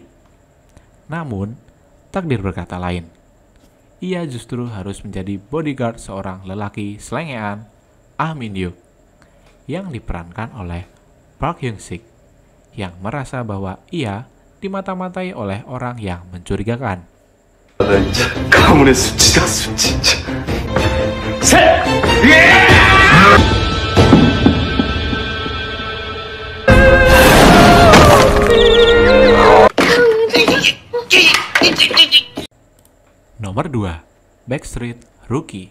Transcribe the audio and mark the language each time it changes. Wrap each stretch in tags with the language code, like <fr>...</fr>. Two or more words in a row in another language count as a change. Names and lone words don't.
<id>Namun, takdir berkata lain. Ia justru harus menjadi bodyguard seorang lelaki selengean, Ah Min Hyuk, yang diperankan oleh Park Hyung Sik, yang merasa bahwa ia dimata-matai oleh orang yang mencurigakan.</id> <ko>나 이제 가문의 수치다 수치.</ko> <id>Nomor 2. Backstreet Rookie.</id>